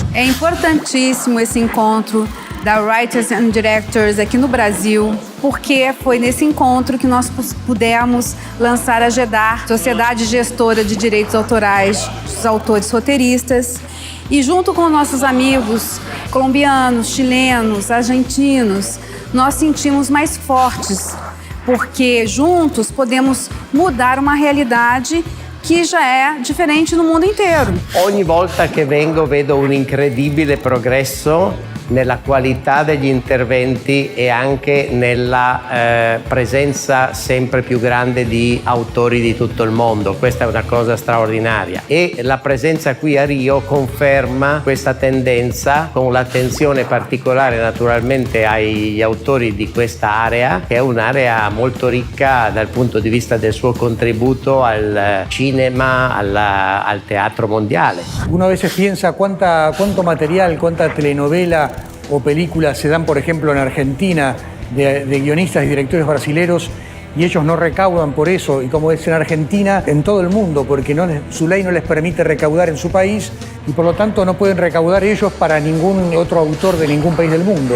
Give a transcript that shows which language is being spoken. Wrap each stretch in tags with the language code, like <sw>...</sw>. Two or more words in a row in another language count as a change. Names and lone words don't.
<pt>É importantíssimo esse encontro da Writers and Directors aqui no Brasil, porque foi nesse encontro que nós pudemos lançar a GEDAR, Sociedade Gestora de Direitos Autorais dos Autores Roteiristas, e junto com nossos amigos colombianos, chilenos, argentinos, nós sentimos mais fortes, porque juntos podemos mudar uma realidade que já é diferente no mundo inteiro.</pt> <it>Ogni volta che vengo vedo un incredibile progresso nella qualità degli interventi e anche nella presenza sempre più grande di autori di tutto il mondo. Questa è una cosa straordinaria e la presenza qui a Rio conferma questa tendenza, con l'attenzione particolare naturalmente agli autori di questa area, che è un'area molto ricca dal punto di vista del suo contributo al cinema, al teatro mondiale.</it> <es>Uno a veces piensa cuánto material, cuánta telenovela o películas se dan, por ejemplo, en Argentina de guionistas y directores brasileños, y ellos no recaudan por eso, y como es en Argentina, en todo el mundo, porque su ley no les permite recaudar en su país y por lo tanto no pueden recaudar ellos para ningún otro autor de ningún país del mundo.</es>